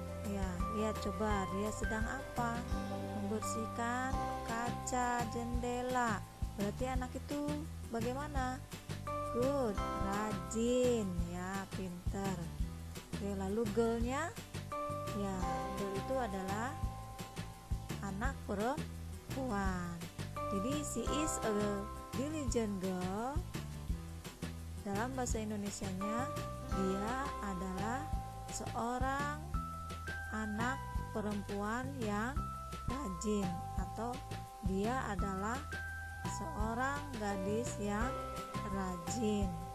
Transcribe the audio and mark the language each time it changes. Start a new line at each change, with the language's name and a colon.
Indonesian: Ya, lihat coba dia sedang apa? Membersihkan kaca jendela. Berarti anak itu bagaimana? Good, rajin ya, pinter. Oke, lalu girlnya? Ya, girl itu adalah anak perempuan.
English: Jadi she is a diligent girl.
Indonesian: Dalam bahasa Indonesianya, dia adalah seorang anak perempuan yang rajin, atau dia adalah seorang gadis yang rajin.